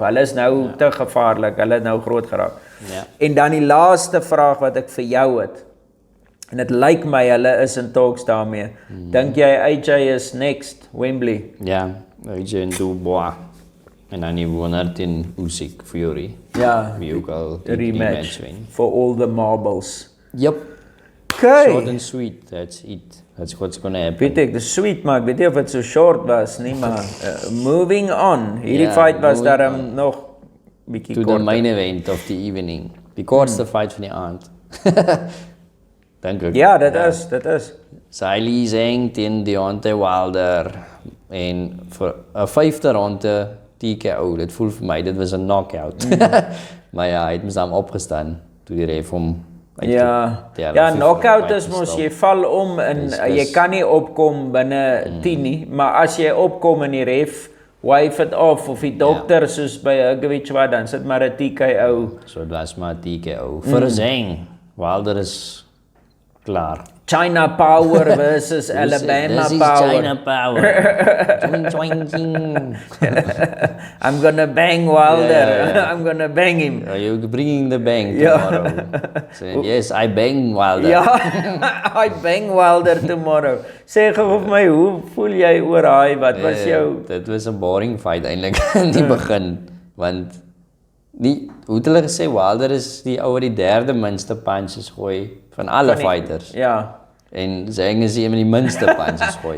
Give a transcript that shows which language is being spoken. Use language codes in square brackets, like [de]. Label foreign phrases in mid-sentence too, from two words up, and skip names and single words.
[af] Hulle is nou te gevaarlik, hulle het nou groot geraak. En dan die laaste vraag wat ek vir jou het. En dit lyk my hulle is in talks daarmee. Dink jy AJ is next Wembley? Ja, AJ en Dubois. En dan die winnaar teen Usyk Fury. Ja, Wie ook al die rematch win. [en] for all the marbles. Yep. Okay. Short and sweet, that's it. That's what's gonna happen. [af] Weet ek, dis sweet, maar ek weet nie of het so short was nie, maar [en] moving on. [af] Hierdie fight was daarom nog bietjie [en] To [af] korter. [en] the main event of the evening. [af] Die kortste fight van die aand. Dink ek. Ja, dit is. Zhilei Zhang teen Deontay Wilder. En vir 'n 5de ronde TKO. Dit voel vir my, dit was 'n knockout. Maar ja, hy het mos dan opgestaan toe die ref hom Ja, knockout is mos, jy val om en jy kan nie opkom binne 10 nie, maar as jy opkom en die ref [en] wave it off, [af] of die dokter soos by Hrgovic wat, dan sit maar 'n TKO. So dit was maar TKO. Vir Zhang, Wilder is klaar. [en] China Power versus Alabama This is Power. China Power. I'm gonna bang Wilder. I'm gonna bang him. Are you bringing the bang tomorrow? So, yes, I bang Wilder. Ja, I bang Wilder tomorrow. [af] Sê gou vir my, hoe voel jy oor hy? Wat was jou? Dit was 'n [en] boring fight [af] eintlik in die begin, want hoe het hulle gesê Wilder is die ou wat die 3de minste punches gooi van alle fighters. Ja. En Zhang is een van die minste punches gooi.